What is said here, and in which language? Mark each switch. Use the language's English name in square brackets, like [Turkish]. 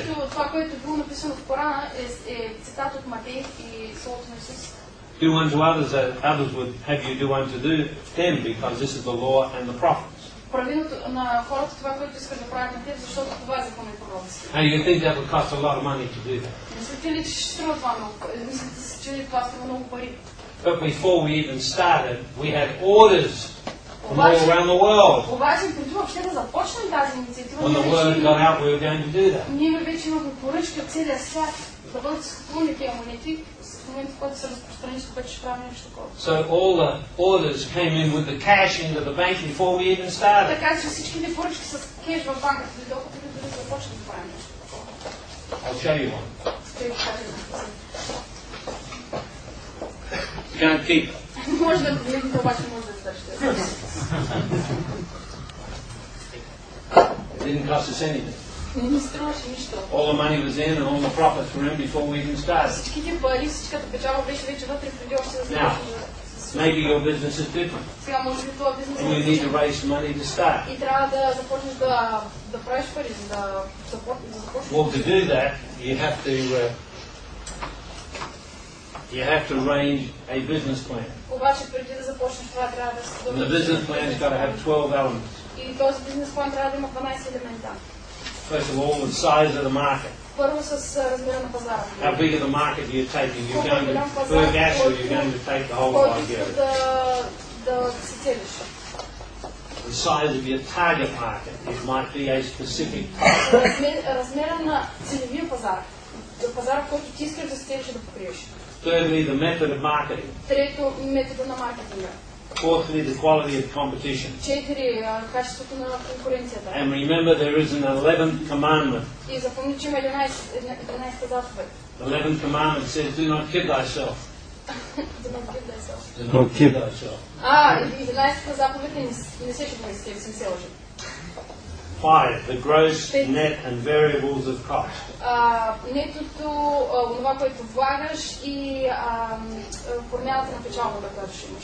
[Bulgarian] Това, което е било написано в Корана, е цитат от Матей и Словото на Исус. [English] Do unto others that others would have you do unto them, because this is the law and the prophets. [Bulgarian] Прави на хората това, което искаш да правят на теб, защото това е закон и пророците. [English] Now you think that would cost a lot of money to do that? [Bulgarian] Мислите ли, че ще струва това много? Мислите си, че това струва много пари? [English] But before we even started, we had orders from all around the world. [Bulgarian] Обаче, преди въобще да започнем тази инициатива, [English] When the word got out, we were going to do that. [Bulgarian] ние вече имахме поръчки от целия свят да бъдат изкупувани тези монети. В момента, в който се разпространи, вече ще правим нещо такова. [English] So all the orders came in with the cash into the bank before we even started. [Bulgarian] Така че всичките поръчки с кеш в банката, докато дори да започнем да правим нещо такова. [English] I'll show you one. [Bulgarian] Ще ви кажа. [English] You can't keep it. [Bulgarian] Може да погледнете, обаче може да задържите. [English] It didn't cost us anything. [Bulgarian] Не ни струваше нищо. [English] All the money was in and all the profits were in before we even started. [Bulgarian] Всичките пари, всичката печалба беше вече вътре преди още да [English] Now, maybe your business is different. [Bulgarian] Сега може би това бизнес [English] And you need to raise some money to start. [Bulgarian] и трябва да започнеш да правиш пари, за да започнеш. [English] Well, to do that, you have to arrange a business plan. [Bulgarian] Обаче преди да започнеш това трябва да се [English] And the business plan's got to have 12 elements. [Bulgarian] И този бизнес план трябва да има 12 елемента. [English] First of all, the size of the market. [Bulgarian] Първо с размера на пазара. [English] How big of the market you're taking? You're going to Burgas or you're going to take the whole [Bulgarian] Който [English] wide [Bulgarian] искаш [English] area? [Bulgarian] да си целиш. [English] The size of your target market. It might be a specific. [Bulgarian] Размера на целевия пазар. За пазара, който ти искаш да си целиш да покриеш. [English] Thirdly, the method of marketing. [Bulgarian] Трето, метода на маркетинга. [English] Fourthly, the quality of competition. [Bulgarian] Четири, качеството на конкуренцията. [English] And remember, there is an 11th commandment. [Bulgarian] И запомни, че има 11 заповед. [English] The 11th commandment says, do not kid thyself. Do not give thyself. Do not kid thyself. [Bulgarian] 11-та заповед не се шегувай с тебе, си се лъжи. [English] 5. The gross, net and variables of cost. [Bulgarian] Нетото, това, което влагаш и промяната на печалбата, която ще имаш.